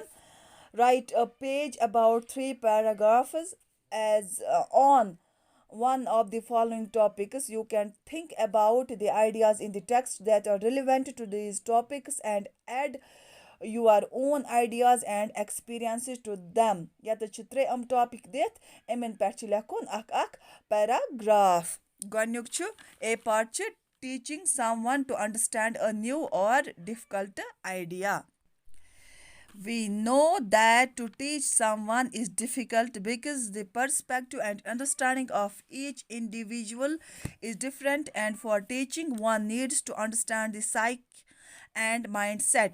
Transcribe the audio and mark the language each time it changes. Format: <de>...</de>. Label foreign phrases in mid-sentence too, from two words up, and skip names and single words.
<en>Write a page about three paragraphs as on one of the following topics. You can think about the ideas in the text that are relevant to these topics and add your own ideas and experiences to them.</en> <ks>یَتَتھ چھِ ترٛےٚ topic دِتھ یِمن پٮ۪ٹھ چھِ لیکھُن اکھ paragraph. گۄڈنیُک چھُ</ks> <en>A part چھِ teaching someone to understand a new or difficult idea. We know that to teach someone is difficult because the perspective and understanding of each individual is different, and for teaching, one needs to understand the psyche and mindset.</en>